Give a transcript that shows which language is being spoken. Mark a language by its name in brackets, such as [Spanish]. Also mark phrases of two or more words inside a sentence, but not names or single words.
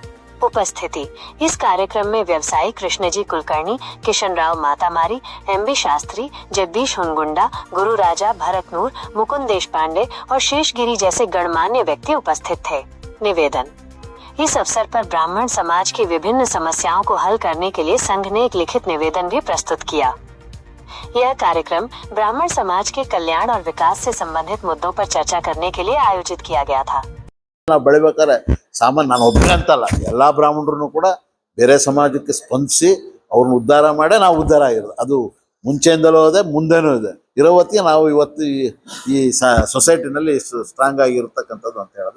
[Hindi] उपस्थिति इस कार्यक्रम में व्यवसायी कृष्णजी कुलकर्णी, किशन राव मातामारी, एमबी शास्त्री, जगदीश हुनगुंडा, गुरु राजा, भरत नूर, मुकुंद देशपांडे और शेषगिरी जैसे गणमान्य व्यक्ति उपस्थित थे। निवेदन। इस अवसर पर ब्राह्मण समाज की विभिन्न समस्याओं को हल करने के लिए संघ ने एक लिखित निवेदन भी प्रस्तुत किया। यह कार्यक्रम ब्राह्मण समाज के कल्याण और विकास से संबंधित मुद्दों पर चर्चा करने के लिए आयोजित किया गया था। [Kannada] ನಾವು ಬೆಳಿಬೇಕಾದ್ರೆ ಸಾಮಾನ್ಯ ನಾನು ಒಬ್ಬನೇ ಅಂತಲ್ಲ, ಎಲ್ಲ ಬ್ರಾಹ್ಮಣರು ಕೂಡ ಬೇರೆ ಸಮಾಜಕ್ಕೆ ಸ್ಪಂದಿಸಿ ಅವ್ರನ್ನ ಉದ್ಧಾರ ಮಾಡೇ ನಾವು ಉದ್ಧಾರ ಆಗಿರೋದು. ಅದು ಮುಂಚೆಯಿಂದಲೂ ಇದೆ, ಮುಂದೆನೂ ಇದೆ. ಇರೋ ಹೊತ್ತಿಗೆ ನಾವು ಇವತ್ತು ಈ ಸೊಸೈಟಿನಲ್ಲಿ ಸ್ಟ್ರಾಂಗ್ ಆಗಿರ್ತಕ್ಕಂಥದ್ದು ಅಂತ ಹೇಳೋದು.